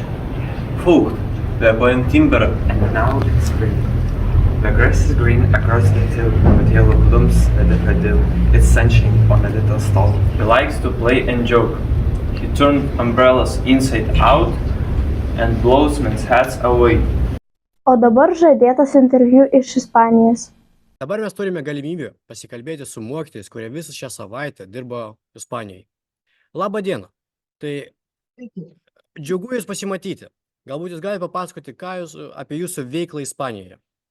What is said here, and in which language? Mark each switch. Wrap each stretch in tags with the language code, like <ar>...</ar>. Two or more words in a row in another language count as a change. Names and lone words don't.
<en>Frucht, the appointed timber. And now it's spring. The grass is green across the hill, with yellow blooms a daffodil. It's sunshine on a little stall. He likes to play and joke. He turned umbrellas inside out and blows men's hats away.</en> <lt>O dabar žadėtas interviu iš Ispanijos. Dabar mes turime galimybę pasikalbėti su mokytojais, kurie visą šią savaitę dirbo Ispanijai. Labą dieną. Tai džiugu Jūs pasimatyti. Galbūt Jūs galite papasakoti apie Jūsų veiklą Ispanijoje.</lt>